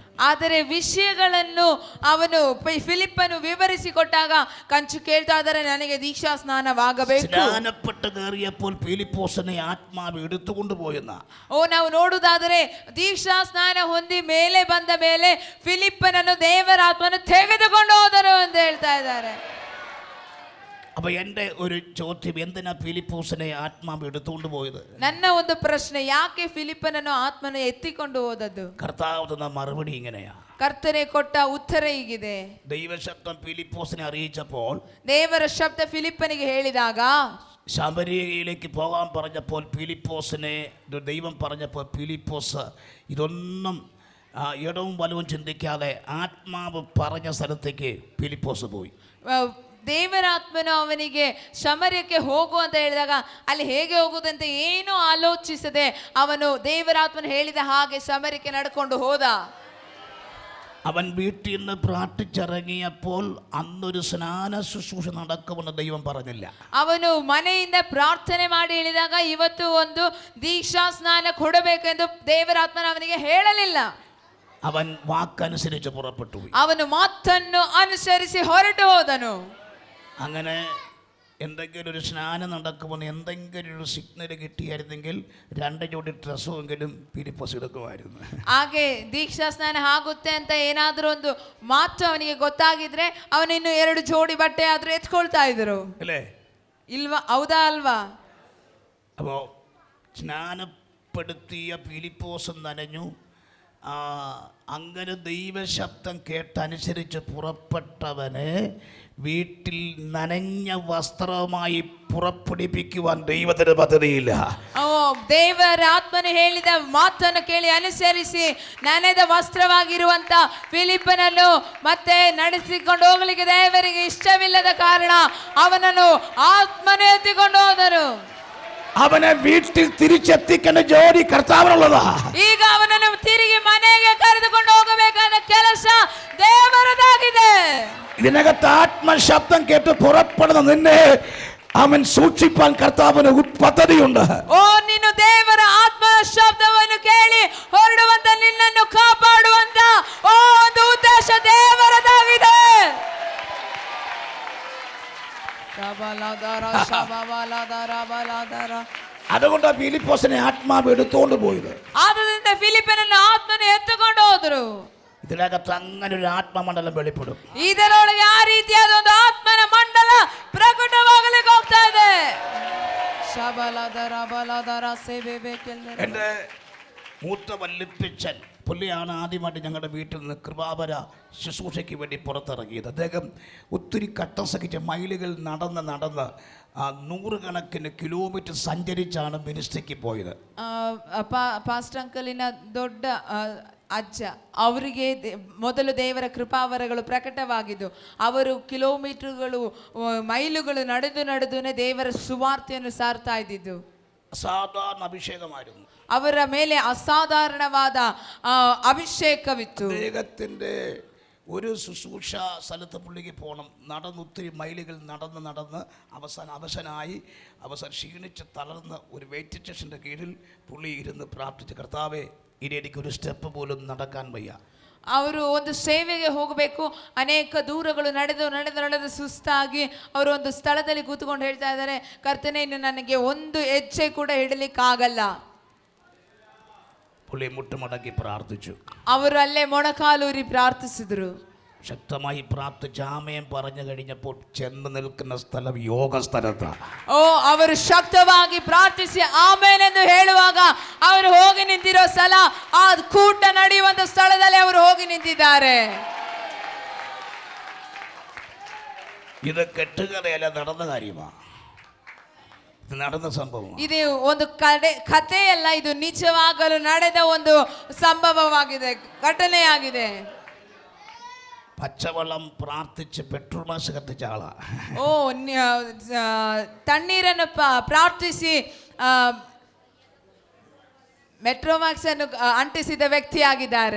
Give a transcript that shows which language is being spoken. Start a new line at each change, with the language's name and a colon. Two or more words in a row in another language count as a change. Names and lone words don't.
Kannada: ಆದರೆ ವಿಷಯಗಳನ್ನು ಅವನು ಫಿಲಿಪ್ಪನು ವಿವರಿಸಿಕೊಟ್ಟಾಗ ಕಂಚು ಕೇಳ್ತಾ ಇದ್ದಾರೆ, ನನಗೆ ದೀಕ್ಷಾ ಸ್ನಾನವಾಗಬೇಕು.
Malayalam: സ്നാനപ്പെട്ട് കയറിയപ്പോൾ ഫിലിപ്പോസിനെ ആത്മാവ് എടുത്തുകൊണ്ട് പോയെന്ന.
Kannada: ನಾವು ನೋಡುವುದಾದರೆ ದೀಕ್ಷಾ ಸ್ನಾನ ಹೊಂದಿ ಮೇಲೆ ಬಂದ ಮೇಲೆ ಫಿಲಿಪ್ಪನನ್ನು ದೇವರಾತ್ಮನು ತೆಗೆದುಕೊಂಡು ಹೋದರು ಅಂತ ಹೇಳ್ತಾ ಇದ್ದಾರೆ.
Malayalam: അപ്പൊ എൻ്റെ ഒരു ചോദ്യം, എന്തിനാ ഫിലിപ്പോസിനെ ആത്മാവ് എടുത്തുകൊണ്ട് പോയത്?
Kannada: ನನ್ನ ಒಂದು ಪ್ರಶ್ನೆ, ಯಾಕೆ ಫಿಲಿಪ್ಪನನ್ನು ಆತ್ಮನ ಎತ್ತಿಕೊಂಡು ಹೋದದ್ದು?
Malayalam: കർത്താവ് തന്ന മറുപടി ഇങ്ങനെയാ.
Kannada: ಕರ್ತನೆ ಕೊಟ್ಟ ಉತ್ತರ ಹೀಗಿದೆ.
Malayalam: ദൈവശബ്ദം ഫിലിപ്പോസിനെ അറിയിച്ചപ്പോൾ,
Kannada: ದೇವರ ಶಬ್ದ ಫಿಲಿಪ್ಪನಿಗೆ ಹೇಳಿದಾಗ,
Malayalam: ശമരിയയിലേക്ക് പോകാൻ പറഞ്ഞപ്പോൾ ഫിലിപ്പോസിനെ ദൈവം പറഞ്ഞപ്പോൾ ഫിലിപ്പോസ് ഇതൊന്നും ഇടവും വലവും ചിന്തിക്കാതെ ആത്മാവ് പറഞ്ഞ സ്ഥലത്തേക്ക് ഫിലിപ്പോസ് പോയി.
Kannada: ದೇವರಾತ್ಮನು ಅವನಿಗೆ ಶಮರ್ಯಕ್ಕೆ ಹೋಗು ಅಂತ ಹೇಳಿದಾಗ ಅಲ್ಲಿ ಹೇಗೆ ಹೋಗುದಂತ ಏನೂ ಆಲೋಚಿಸದೆ ಅವನು ದೇವರಾತ್ಮನು ಹೇಳಿದ ಹಾಗೆ ಶಮರ್ಯಕ್ಕೆ ನಡ್ಕೊಂಡು ಹೋದ.
Malayalam: അവൻ വീട്ടിൽ നിന്ന് പ്രാർത്ഥിച്ചിറങ്ങിയപ്പോൾ അന്നൊരു സ്നാന ശുശ്രൂഷ നടക്കുമെന്ന് ദൈവം പറഞ്ഞില്ല.
Kannada: ಅವನು ಮನೆಯಿಂದ ಪ್ರಾರ್ಥನೆ ಮಾಡಿ ಹೇಳಿದಾಗ ಇವತ್ತು ಒಂದು ದೀಕ್ಷಾ ಸ್ನಾನ ಕೊಡಬೇಕೆಂದು ದೇವರಾತ್ಮನ ಅವನಿಗೆ ಹೇಳಲಿಲ್ಲ.
Malayalam: അവൻ വാക്കനുസരിച്ച് പുറപ്പെട്ടു.
Kannada: ಅವನು ಮಾತನ್ನು ಅನುಸರಿಸಿ ಹೊರಟು ಹೋದನು.
Malayalam: അങ്ങനെ എന്തെങ്കിലും ഒരു സ്നാനം നടക്കുമെന്ന് എന്തെങ്കിലും ഒരു സിഗ്നൽ കിട്ടിയായിരുന്നെങ്കിൽ 2 ജോഡി ഡ്രസ്സുമെങ്കിലും ഫിലിപ്പോസ് എടുക്കുമായിരുന്നു.
Kannada: ಹಾಗೆ ದೀಕ್ಷಾ ಸ್ನಾನ ಆಗುತ್ತೆ ಅಂತ ಏನಾದರೂ ಒಂದು ಮಾತು ಅವನಿಗೆ ಗೊತ್ತಾಗಿದ್ರೆ ಅವನಿನ್ನು 2 ಜೋಡಿ ಬಟ್ಟೆ ಆದ್ರೂ ಎತ್ಕೊಳ್ತಾ ಇದ್ರು,
Malayalam: അല്ലേ?
Kannada: ಇಲ್ವಾ? ಹೌದಾ ಅಲ್ವಾ?
Malayalam: അപ്പോൾ സ്നാനപ്പെടുത്തിയ ഫിലിപ്പോസ് നനഞ്ഞു. അങ്ങനെ ദൈവശബ്ദം കേട്ടനുസരിച്ച് പുറപ്പെട്ടവനെ വീട്ടിൽ നനഞ്ഞ വസ്ത്രവുമായി പുറപ്പെടുപ്പിക്കുവാൻ ദൈവത്തിന് പദ്ധതിയില്ല.
Kannada: ದೇವರ ಆತ್ಮನು ಹೇಳಿದ ಮಾತನ್ನು ಕೇಳಿ ಅನುಸರಿಸಿ ನೆನೆದ ವಸ್ತ್ರವಾಗಿರುವಂತ ಫಿಲಿಪ್ಪನನ್ನು ಮತ್ತೆ ನಡೆಸಿಕೊಂಡು ಹೋಗಲಿಕ್ಕೆ ದೇವರಿಗೆ ಇಷ್ಟವಿಲ್ಲದ ಕಾರಣ ಅವನನ್ನು ಆತ್ಮನು ಎತ್ತಿಕೊಂಡು ಹೋದರು.
Malayalam: അവനെ വീട്ടിൽ തിരിച്ചെത്തിക്കുന്ന ജോലി കർത്താവിനുള്ളതാ.
Kannada: ಈಗ ಅವನನ್ನು ತಿರುಗಿ ಮನೆಗೆ കರೆದುಕೊಂಡು ಹೋಗಬೇಕಾದ ಕೆಲಸ ದೇವರದಾಗಿದೆ.
Malayalam: ഇതിനകത്ത് ആത്മശബ്ദം കേട്ട് പുറപ്പെടുന്ന നിന്നെ അവൻ സൂക്ഷിപ്പാൻ കർത്താവിന് പദ്ധതിയുണ്ട്.
Kannada: ಓ, ನೀನು ದೇವರ ಆತ್ಮನ ಶಬ್ದವನ್ನು ಕೇಳಿ ಹೊರಡುವಂತ ನಿನ್ನನ್ನು ಕಾಪಾಡುವಂತ ಒಂದು ಉದ್ದೇಶ ದೇವರದಾಗಿದೆ.
Malayalam: അതുകൊണ്ട് ഫിലിപ്പോസിനെ ആത്മാവ് എടുത്തുകൊണ്ട് പോയത്.
Kannada: ಆದ್ದರಿಂದ ಫಿಲಿಪ್ಪನನ್ನು ಆತ್ಮನ ಎತ್ತುಕೊಂಡು ಹೋದರು.
Malayalam: ഇതിനകത്ത് അങ്ങനെ ഒരു ആത്മമണ്ഡലം വെളിപ്പെടും.
Kannada: ಇದರೊಳಗೆ ಆ ರೀತಿಯಾದ ಒಂದು ಆತ್ಮನ ಮಂಡಲ ಪ್ರಕಟವಾಗಲಿಕ್ಕೆ ಹೋಗ್ತಾ ಇದೆ.
Malayalam: എൻ്റെ മൂത്ത വല്ലിപ്പിച്ചൻ പുള്ളിയാണ് ആദ്യമായിട്ട് ഞങ്ങളുടെ വീട്ടിൽ നിന്ന് കൃപാവര ശുശ്രൂഷയ്ക്ക് വേണ്ടി പുറത്തിറങ്ങിയത്. അദ്ദേഹം ഒത്തിരി കട്ടം സഹിച്ച് മൈലുകൾ നടന്ന് 100 കിലോമീറ്റർ സഞ്ചരിച്ചാണ് മിനിസ്ട്രിക്ക് പോയത്.
English: pastor uncle
Kannada: ದೊಡ್ಡ ಅಜ್ಜ, ಅವರಿಗೆ ಮೊದಲು ದೇವರ ಕೃಪಾವರಗಳು ಪ್ರಕಟವಾಗಿದ್ದು ಅವರು ಕಿಲೋಮೀಟರ್ಗಳು ಮೈಲುಗಳು ನಡೆದು ದೇವರ ಸುವಾರ್ತೆಯನ್ನು ಸಾರ್ತಾ ಇದ್ದಿದ್ದು.
Malayalam: അസാധാരണ അഭിഷേകമായിരുന്നു.
Kannada: ಅವರ ಮೇಲೆ ಅಸಾಧಾರಣವಾದ ಅಭಿಷೇಕವಿತ್ತು.
Malayalam: അദ്ദേഹത്തിൻ്റെ ഒരു ശുശ്രൂഷ സ്ഥലത്ത് പുള്ളിക്ക് പോകണം. ഒത്തിരി മൈലുകൾ നടന്ന് അവസാനായി ക്ഷീണിച്ച് തളർന്ന് ഒരു
English: wait station
Malayalam: കീഴിൽ പുള്ളി ഇരുന്ന് പ്രാർത്ഥിച്ച്, കർത്താവേ, ഇനി എനിക്കൊരു സ്റ്റെപ്പ് പോലും നടക്കാൻ വയ്യ.
Kannada: ಅವರು ಒಂದು ಸೇವೆಗೆ ಹೋಗಬೇಕು, ಅನೇಕ ದೂರಗಳು ನಡೆದು ಸುಸ್ತಾಗಿ ಅವರು ಒಂದು ಸ್ಥಳದಲ್ಲಿ ಕೂತ್ಕೊಂಡು ಹೇಳ್ತಾ ಇದ್ದಾರೆ, ಕರ್ತನೇ, ಇನ್ನು ನನಗೆ ಒಂದು ಹೆಜ್ಜೆ ಕೂಡ ಇಡಲಿಕ್ಕಾಗಲ್ಲ.
Malayalam: പുള്ളി മുട്ടുമടക്കി പ്രാർത്ഥിച്ചു.
Kannada: ಅವರು ಅಲ್ಲೇ ಮೊಣಕಾಲೂರಿ ಪ್ರಾರ್ಥಿಸಿದ್ರು.
Malayalam: ശക്തമായി പ്രാർത്ഥിച്ച് ആമേൻ പറഞ്ഞു കഴിഞ്ഞപ്പോൾ ചെന്ന് നിൽക്കുന്ന സ്ഥലം യോഗ സ്ഥലത്താണ്.
Kannada: ಅವರು ಶಕ್ತವಾಗಿ ಪ್ರಾರ್ಥಿಸಿ ಆಮೇನ್ ಎಂದು ಹೇಳುವಾಗ ಅವರು ಹೋಗಿ ನಿಂತಿರೋ ಸ್ಥಳ, ಆ ಕೂಟ ನಡೆಯುವಂತ ಸ್ಥಳದಲ್ಲಿ ಅವರು ಹೋಗಿ ನಿಂತಿದ್ದಾರೆ.
Malayalam: ഇത് കെട്ടുകഥയല്ല, നടന്ന കാര്യമാണ്. ഇത് നടന്ന സംഭവം.
Kannada: ಇದು ಒಂದು ಕಥೆಯಲ್ಲ, ಇದು ನಿಜವಾಗಲು ನಡೆದ ಒಂದು ಸಂಭವವಾಗಿದೆ, ಘಟನೆಯಾಗಿದೆ.
Malayalam: പച്ചവെള്ളം പ്രാർത്ഥിച്ച് പെട്രോൾ മാസ് കത്തിച്ച ആളാ.
Kannada: ಓ ತಣ್ಣೀರನ್ನು ಪ್ರಾರ್ಥಿಸಿ ಮೆಟ್ರೋಮ್ಯಾಕ್ಸ್ ಅನ್ನು ಅಂಟಿಸಿದ ವ್ಯಕ್ತಿಯಾಗಿದ್ದಾರೆ.